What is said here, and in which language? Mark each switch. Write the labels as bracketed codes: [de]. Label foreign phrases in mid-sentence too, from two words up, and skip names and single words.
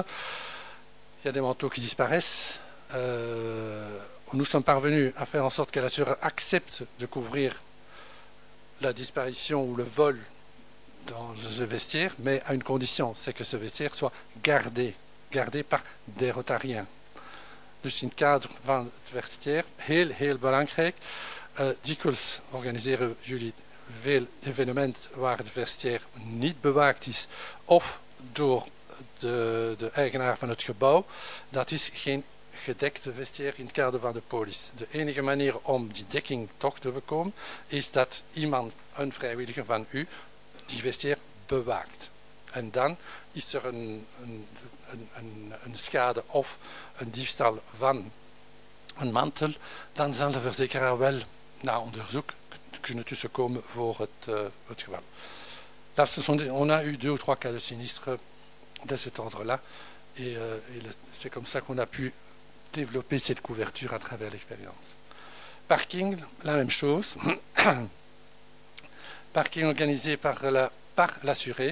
[fr] Il y a des manteaux qui disparaissent. Nous sommes parvenus à faire en sorte que l'assureur accepte de couvrir la disparition ou le vol dans ce vestiaire, mais à une condition, c'est que ce vestiaire soit gardé par des Rotariens. [nl] Dus in het kader van het vestiaire, heel belangrijk. Dikwijls organiseren jullie veel evenementen waar het vestiaire niet bewaakt is, of door de eigenaar van het gebouw. Dat is geen gedekte vestiaire in het kader van de police. De enige manier om die dekking toch te bekomen is dat iemand, een vrijwilliger van u, die vestiaire bewaakt. En dan is er een schade of een diefstal van een mantel, dan zal de verzekeraar wel na onderzoek kunnen tussenkomen voor het geval. [fr] On a eu 2 ou 3 cas de sinistre de cet ordre-là et c'est comme ça qu'on a pu développer cette couverture à travers l'expérience. Parking, la même chose. Parking organisé par l'assuré.